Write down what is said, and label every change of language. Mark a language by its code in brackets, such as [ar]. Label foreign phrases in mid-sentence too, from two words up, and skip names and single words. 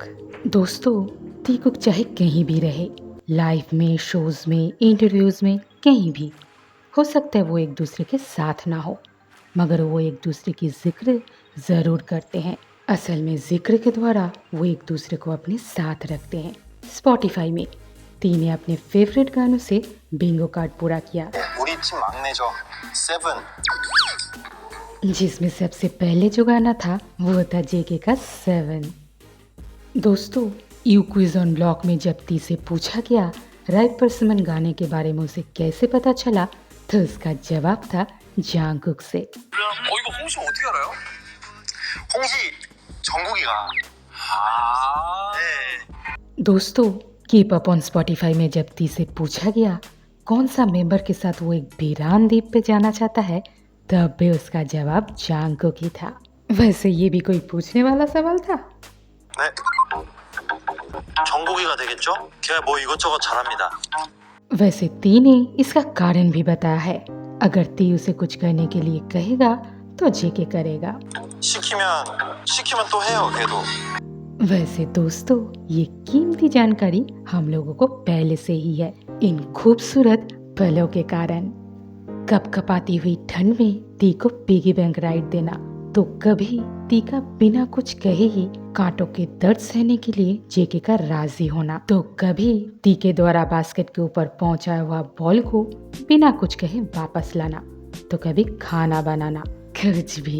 [hi] दोस्तों, ती कुक चाहे कहीं भी रहे, लाइफ में, शोज में, इंटरव्यूज में, कहीं भी, हो सकता है वो एक दूसरे के साथ ना हो, मगर वो एक दूसरे की जिक्र ज़रूर करते हैं। असल में जिक्र के द्वारा वो एक दूसरे को अपने साथ रखते हैं। स्पॉटिफाई में ती ने अपने फेवरेट गानों से [en] bingo card [hi] पूरा किया, [ko] 우리 팀 막내죠. 7. [hi] जिसमें सबसे पहले जो गाना था वो था जेके का 7। दोस्तों, यू क्विज ऑन ब्लॉक में जब ती से पूछा गया राइट परसिमन गाने के बारे में उसे कैसे पता चला, तो उसका जवाब था जांगकुक से। [ko] 이거 홍시 어떻게 알아요? 홍시 정국이가. 네. [hi] दोस्तों, कीप अप ऑन स्पॉटिफाई में जब ती से पूछा गया कौन सा मेंबर के साथ वो एक वीरान द्वीप पे जाना चाहता है, तब भी उसका जवाब जांगकुक ही था। वैसे ये भी कोई पूछने वाला सवाल था? [ko] 네. 정국이가 되겠죠? 걔 뭐 이것저것 잘합니다. [hi] वैसे ती ने इसका कारण भी बताया है, अगर ती उसे कुछ करने के लिए कहेगा तो जेके करेगा। [ko] 시키면 또 해요, 걔도. [hi] वैसे दोस्तों, ये कीमती जानकारी हम लोगों को पहले से ही है, इन खूबसूरत पलों के कारण। कपकपाती हुई ठंड में ती को [en] piggy bank ride [hi] देना, तो कभी ती का बिना कुछ कहे ही कांटों के दर्द सहने के लिए जेके का राजी होना, तो कभी ती के द्वारा बास्केट के ऊपर पहुंचाया हुआ बॉल को बिना कुछ कहे वापस लाना, तो कभी खाना बनाना, कुछ भी।